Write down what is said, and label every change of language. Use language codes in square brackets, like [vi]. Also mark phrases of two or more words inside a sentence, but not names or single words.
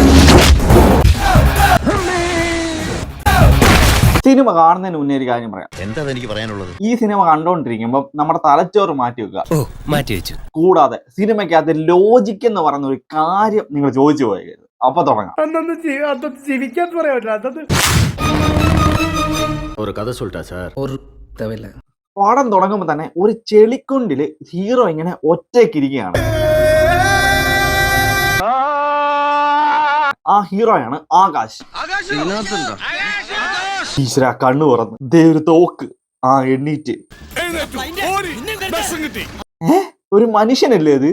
[ml] സിനിമ കാണുന്നതിന് മുന്നേ ഒരു കാര്യം പറയാം. എന്താ എനിക്ക് പറയാനുള്ളത്? ഈ സിനിമ കണ്ടോണ്ടിരിക്കുമ്പോൾ നമ്മുടെ തലച്ചോറ് മാറ്റി വെക്കുക. മാറ്റി വെച്ചു. കൂടാതെ സിനിമയ്ക്കകത്ത് ലോജിക് എന്ന് പറയുന്ന ഒരു കാര്യം നിങ്ങൾ ചോദിച്ചു പോയത്. അപ്പൊ തുടങ്ങാം. ഒരു കഥ [ta] சொல்லிட்டா சார். ஒரு தேவையில்ல. [ml] പടം തുടങ്ങുമ്പോൾ തന്നെ ഒരു ചെളിക്കുണ്ടില് ഹീറോ ഇങ്ങനെ ഒറ്റയ്ക്കിരിക്കുകയാണ്. ആ ഹീറോയാണ് ആകാശ്. ഈശ്വര കണ്ണു തുറന്ന് ദേ ഒരു തോക്ക്. ആ എണ്ണീറ്റ് ഒരു മനുഷ്യനല്ലേ അത്?